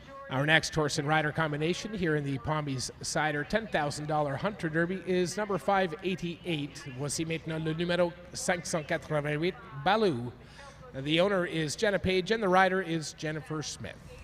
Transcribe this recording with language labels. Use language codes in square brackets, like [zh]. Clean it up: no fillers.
[en] Our next horse and rider combination here in the Poomies Cider $10,000 Hunter Derby is number 588. [fr] Voici maintenant le numéro 588, Baloo. [en] The owner is Jenna Page and the rider is Jennifer Smith.